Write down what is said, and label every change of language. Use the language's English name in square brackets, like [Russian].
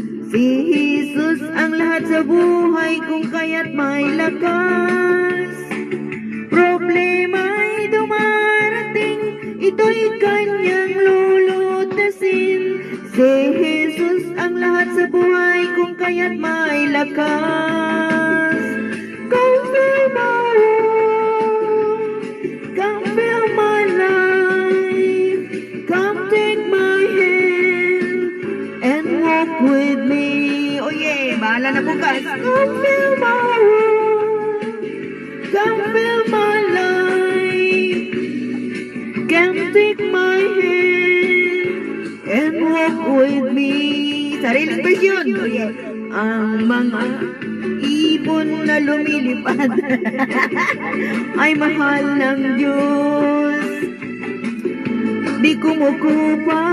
[Filipino] Si Jesus ang lahat sa buhay, kung kaya't may lakas. Problema'y dumarating, ito'y kanyang lulutasin. Si Jesus ang lahat sa buhay, kung kaya't may lakas. [English] Come fill my world, come fill my life, come take my hand and walk with me. Oh yeah, [Filipino] bahala na bukas. [English] Come fill my world, come fill my life, come take my hand and walk with me. [Filipino] Sariling version. Oh yeah. Ang mga ibon na lumilipad ay mahal ng Diyos, di kumukupas.